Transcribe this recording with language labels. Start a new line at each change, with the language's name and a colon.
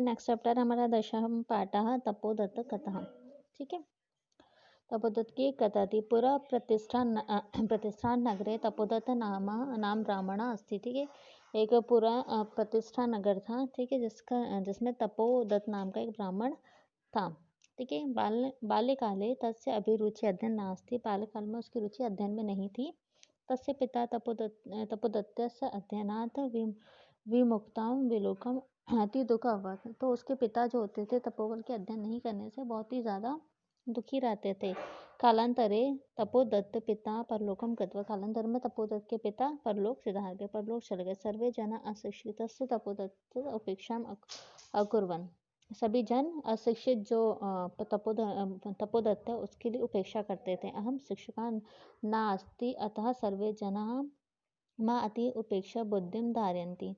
Hindi: Next chapter हमारा
Sanskrit: दशम पाठः तपोदत्त कथा।
Hindi: ठीक है। तपोदत्त की एक कथा थी।
Sanskrit: पुरा प्रतिष्ठान नगरे तपोदत्त नाम ब्राह्मण अस्ति।
Hindi: ठीक है। एक पूरा प्रतिष्ठा नगर था। ठीक है। जिसमें तपोदत्त नाम का एक ब्राह्मण था। ठीक है।
Sanskrit: बाल्यकाले तस्य अभिरुचि अध्ययन नास्ति।
Hindi: बाल्यकाल में उसकी रुचि अध्ययन में नहीं थी।
Sanskrit: तस्य पिता तपोदत्तस्य अध्ययनात् विमुक्तां विलोकम अति दुख अभवत्।
Hindi: तो उसके पिता जो होते थे तपोबल के अध्ययन नहीं करने से बहुत ही ज़्यादा दुखी रहते थे।
Sanskrit: कालांतरे तपोदत्त पिता परलोकम गत्वा।
Hindi: कालांतर में तपोदत्त के पिता परलोक सिधार गए, परलोक चले गए।
Sanskrit: सर्वे जन अशिक्षितस्य तपोदत्त उपेक्षाम अकुर्वन्।
Hindi: सभी जन अशिक्षित जो तपोदत्त है उसके लिए उपेक्षा करते थे।
Sanskrit: अहम शिक्षका नास्ति अतः सर्वे जनाः माँ अति उपेक्षा बुद्धिम धारयन्ति।